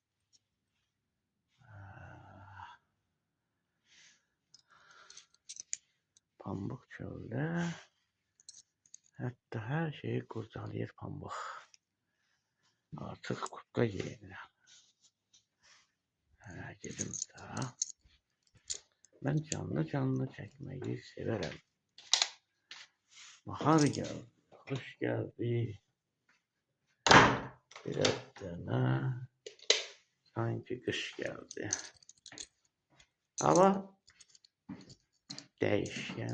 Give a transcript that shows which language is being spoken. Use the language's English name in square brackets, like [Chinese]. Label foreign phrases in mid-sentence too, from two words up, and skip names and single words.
[Azerbaijani] Pambıq çöldə. Hətta hər şeyi qurcalayır pambıq. Artıq kurtka giyinirəm. Gedim daha. [Turkish] Ben canlı çəkməyi severəm. Bahar geldi, hoş geldi. Biraz dana, sanki kış geldi. Hava değişkendi.